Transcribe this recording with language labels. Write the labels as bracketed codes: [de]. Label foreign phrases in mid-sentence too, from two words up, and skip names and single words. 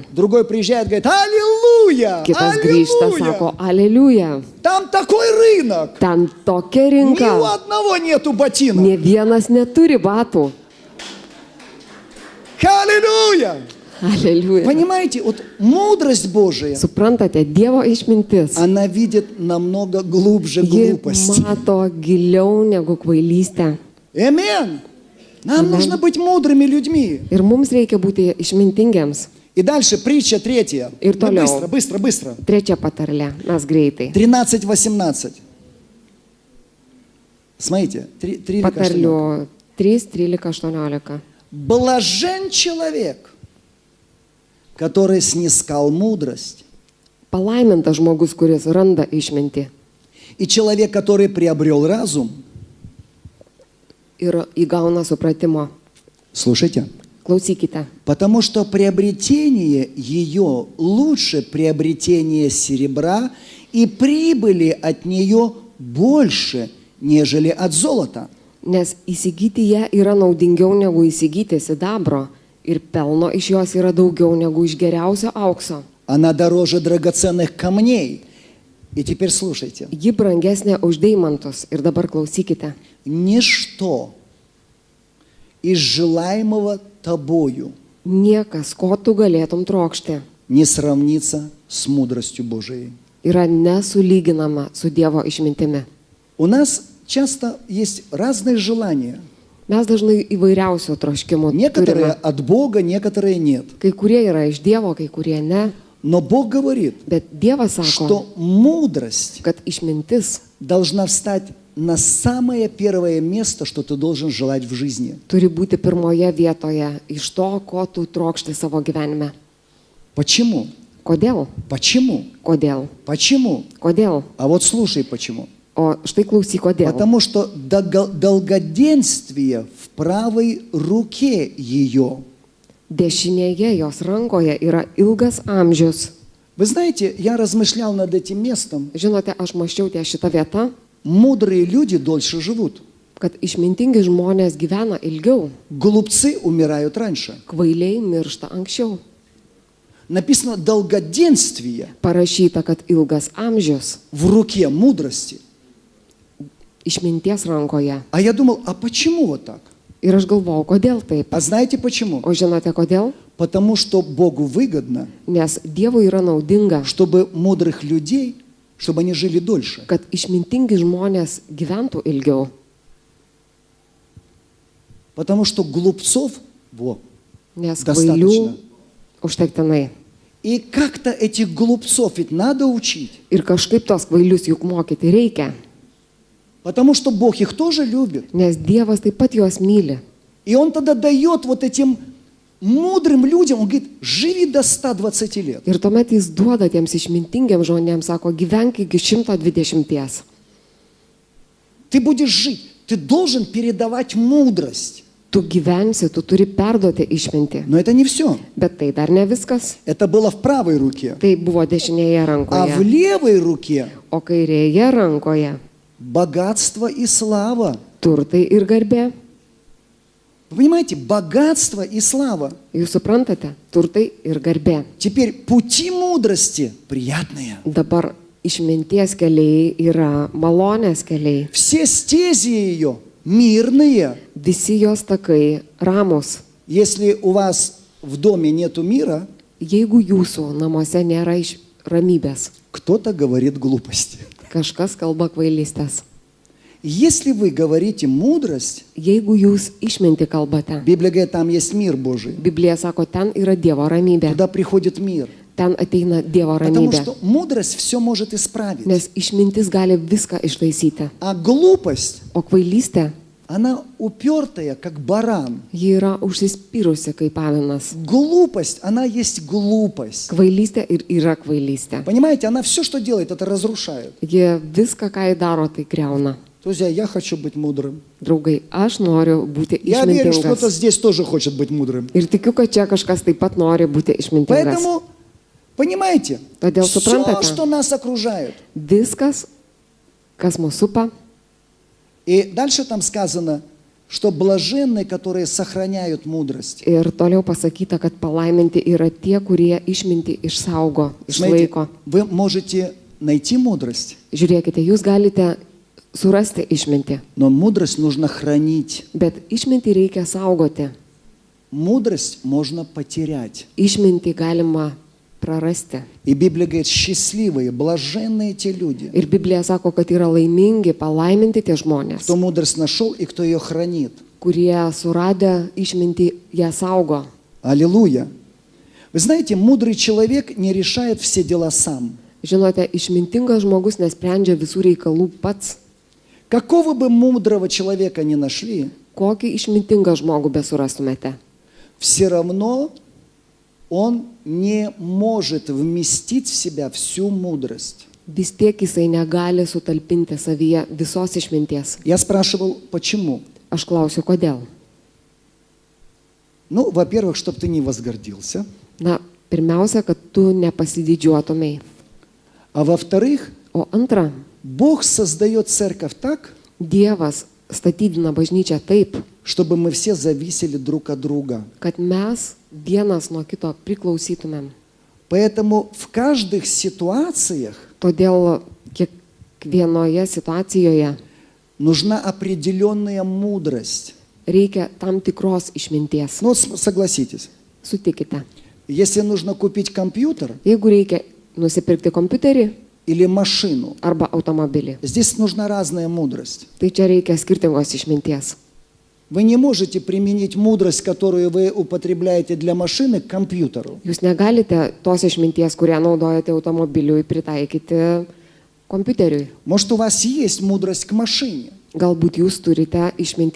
[ru] Другой приезжает, говорит, аллилуйя, [lt] Kitas grįžta, sako, [ru] аллилуйя. [lt] aleliuja. [ru] Там такой рынок. [lt] Ten tokia [ru] Ни у [lt] rinka. [ru] одного нету ботинок. [lt] Ne vienas neturi batų. [ru] Аллилуйя. [lt] Aleliuja. [ru] Понимаете, вот мудрость Божия, [lt] Suprantate, Dievo išmintis. [ru] она видит намного глубже [lt] Ji [ru] глупости. [lt] mato giliau negu kvailystė. [ru] Аминь. Нам нужно быть мудрыми людьми. [lt] Ir mums reikia būti išmintingiams. [ru] И дальше притча третья. [lt] Ir [ru] Мы [lt] toliau. [ru] быстро. [lt] Trečia patarlė. Mes greitai. 13:18. [ru] Смотрите, 3 [lt] Patarlių 3, 13, 18. [ru] Блажен человек, который снискал мудрость, [lt] Palaimintas žmogus, kuris randa išmintį [ru] и человек, который приобрел разум. [lt] ir įgauna supratimo. [ru] Слушайте. [lt] Klausykite. [ru] Потому что приобретение ее лучше приобретения серебра, и прибыли от нее больше, нежели от золота. [lt] Nes įsigyti ją yra naudingiau negu įsigyti sidabro ir pelno iš jos yra daugiau negu iš geriausio aukso. [ru] Она дороже драгоценных камней. И теперь слушайте. [lt] Ji brangesnė už deimantus. Ir dabar klausykite. [ru] Ничто из желаемого тобою [lt] Niekas, ko tu galėtum trokšti, [ru] не сравнится с мудростью Божией. [lt] yra nesulyginama su Dievo išmintimi. [ru] У нас часто есть разные желания. [lt] Mes dažnai įvairiausių troškimų [ru] Некоторые [lt] turime. [ru] от Бога, некоторые нет. [lt] Kai kurie yra iš Dievo, kai kurie ne. [ru] Но Бог говорит, [lt] Bet Dievas sako, [ru] что мудрость [lt] kad išmintis [ru] должна встать на самое первое место, что ты должен желать в жизни. [lt] turi būti pirmoje vietoje iš to, ko tu trokšti savo gyvenime. [ru] Почему? [lt] Kodėl? [ru] Почему? [lt] Kodėl? [ru] Почему? [lt] Kodėl? [ru] А вот слушай, почему. [lt] O štai klausyk, kodėl. [ru] Потому что долгоденствие в правой руке ее. [lt] Dešinėje jos rankoje yra ilgas amžius. [ru] Вы знаете, я размышлял над этим местом. [lt] Žinote, aš maščiau ties šitą vietą, [ru] Мудрые люди дольше живут. [lt] kad išmintingi žmonės gyvena ilgiau, [ru] Глупцы умирают раньше. [lt] kvailiai miršta anksčiau. [ru] Написано долгоденствие [lt] Parašyta, kad ilgas amžius [ru] в руке мудрости. [lt] išminties rankoje. [ru] А я думал, а почему вот так? [lt] Ir aš galvojau, kodėl taip. [ru] А знаете почему? [lt] O žinote kodėl? [ru] Потому что Богу выгодно, [lt] Nes Dievui yra naudinga, [ru] чтобы мудрых людей, чтобы они жили дольше. [lt] kad išmintingi žmonės gyventų ilgiau. [ru] Потому что глупцов, [lt] Nes [ru] Достаточно. [lt] kvailių užtektinai. [ru] и как-то этих глупцов ведь надо учить. [lt] Ir kažkaip tos kvailius juk mokyti reikia. [ru] Потому что Бог их тоже любит. [lt] Nes Dievas taip pat juos myli. [ru] И Он тогда дает вот этим мудрым людям, Он говорит, живи до 120 лет. [lt] Ir tuomet jis duoda tiems išmintingiems žmonėms, sako, gyvenk iki 120. [ru] Ты будешь жить, ты должен передавать мудрость. [lt] Tu gyvensi, tu turi perduoti išmintį. [ru] Но это не все. [lt] Bet tai dar ne viskas. [ru] Это было в правой руке. [lt] Tai buvo dešinėje [ru] А в [lt] rankoje. [ru] левой руке [lt] O kairėje rankoje [ru] богатство и слава. [lt] turtai ir garbė. [ru] Вы понимаете, богатство и слава. [lt] Jūs suprantate? Turtai ir garbė. [ru] Теперь пути мудрости приятные. [lt] Dabar išminties keliai yra malonės keliai. [ru] Все стези ее мирные. [lt] Visi jos takai ramus. [ru] Если у вас в доме нету мира, [lt] Jeigu jūsų namuose nėra ramybės, [ru] кто-то говорит глупости. [lt] kažkas kalba kvailystės. [ru] Если вы говорите мудрость, [lt] Jeigu jūs išminti kalbate, [ru] Библия говорит, там есть мир Божий. [lt] Biblija sako, ten yra Dievo ramybė. [ru] Туда приходит мир. [lt] Ten ateina Dievo [ru] Потому [lt] ramybė. [ru] что мудрость все может исправить. [lt] Nes išmintis gali viską ištaisyti. [ru] А глупость, [lt] O kvailystė, [ru] она упертая, как баран. [lt] ji yra užsispyrusi kaip avinas. [ru] Глупость, она есть глупость. [lt] Kvailystė ir yra kvailystė. [ru] Понимаете, она все, что делает, это разрушает. [lt] Jie viską, ką jį daro, tai greuna. [ru] Друзья, я хочу быть мудрым. [lt] Draugai, aš noriu būti [ru] Я верю, что кто-то [lt] išmintingas. [ru] здесь тоже хочет быть мудрым. [lt] Ir tikiu, kad čia kažkas taip pat nori būti išmintingas. [ru] Поэтому, понимаете, [lt] Todėl [ru] все, [lt] suprantate? [ru] что нас окружает. [lt] Viskas, kas mūsų supa, [ru] И дальше там сказано, что блаженны, которые сохраняют мудрость. [lt] Ir toliau pasakyta, kad palaiminti yra tie, kurie išminti išsaugo, [ru] Смотрите, [lt] išlaiko. [ru] вы можете найти мудрость, [lt] Žiūrėkite, jūs galite surasti išmintį, [ru] но мудрость нужно хранить. [lt] bet išmintį reikia saugoti. [ru] Мудрость можно потерять. [lt] Išmintį galima prarasti. [ru] И Библия говорит, счастливые, блаженные те люди, [lt] Ir Biblija sako, kad yra laimingi, palaiminti tie žmonės, [ru] кто мудрость нашел и кто ее хранит. [lt] kurie suradę išmintį ją saugo. [ru] Аллилуйя. Вы знаете, мудрый человек не решает все дела сам. [lt] Žinote, išmintingas žmogus nesprendžia visų reikalų pats. [ru] Какого бы мудрого человека ни нашли, [lt] Kokį išmintingą žmogų besurastumėte. [ru] все равно он не может вместить в себя всю мудрость. [lt] Vis tiek jisai negali sutalpinti savyje visos išminties. [ru] Я спрашивал, почему? [lt] Aš klausiu, kodėl. [ru] Ну, во-первых, чтобы ты не возгордился. [lt] Na, pirmiausia, kad tu nepasididžiuotumai. [ru] А во-вторых, [lt] O antra, [ru] Бог создает церковь так, [lt] Dievas statydina bažnyčią taip, [ru] чтобы мы все зависели друг от друга. [lt] kad mes vienas nuo kito priklausytumėm. [ru] Поэтому в каждых ситуациях [lt] Todėl kiekvienoje situacijoje [ru] нужна определенная мудрость. [lt] reikia tam tikros išminties. [ru] Ну, вот согласитесь, [lt] Sutikite. [ru] если нужно купить компьютер [lt] Jeigu reikia nusipirkti kompiuterį [ru] или машину, [lt] arba automobilį, [ru] здесь нужна разная мудрость. [lt] tai čia reikia skirtingos išminties. [ru] Вы не можете применить мудрость, которую вы употребляете для машины, к компьютеру. [lt] Jūs negalite tos išminties, kurią naudojate automobiliui, pritaikyti kompiuteriui. [ru] Может, у вас есть мудрость к машине, [lt] Galbūt jūs turite išminti